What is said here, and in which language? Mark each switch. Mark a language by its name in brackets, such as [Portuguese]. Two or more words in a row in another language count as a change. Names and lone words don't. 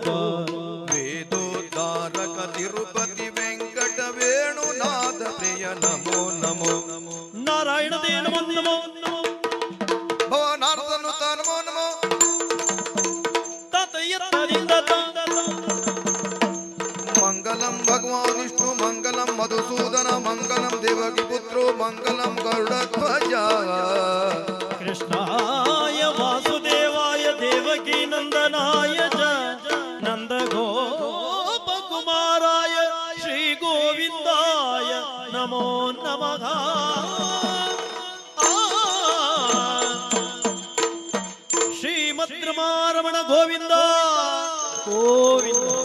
[Sanskrit] वेदोद्धारक तिरुपति वेङ्कट वेणुनाथ प्रिय नमो नमो नारायण दे नमो नमो नमो भवनार्दनु नमो नमो [Kannada] ತಾತಯ್ಯರಿಂದ [Sanskrit] मङ्गलं भगवान् विष्णु मङ्गलं मधुसूदन मङ्गलं देवकी पुत्रो मङ्गलं गरुडध्वज कृष्णाय वासुदेवाय देवकी नन्दनाय च नन्द गोप कुमाराय श्री गोविन्दाय नमो नमः श्रीमद् रमारमण गोविन्द गोविन्द